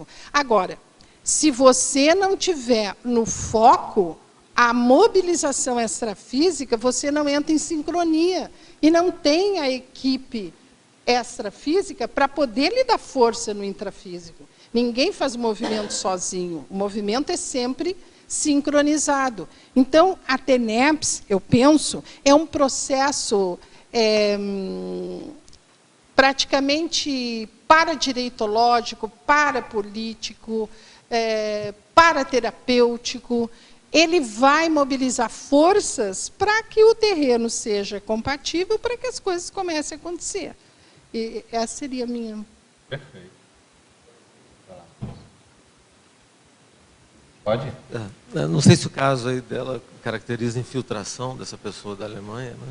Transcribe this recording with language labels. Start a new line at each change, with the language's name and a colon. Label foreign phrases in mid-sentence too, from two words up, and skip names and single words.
Portuguese: Agora, se você não tiver no foco a mobilização extrafísica, você não entra em sincronia e não tem a equipe extrafísica para poder lhe dar força no intrafísico. Ninguém faz movimento sozinho, o movimento é sempre sincronizado. Então, a TENEPS, eu penso, é um processo praticamente paradireitológico, parapolítico, paraterapêutico. Ele vai mobilizar forças para que o terreno seja compatível, para que as coisas comecem a acontecer. E essa seria a minha... Perfeito. Pode? Não sei se o caso aí dela caracteriza infiltração dessa pessoa da Alemanha, né?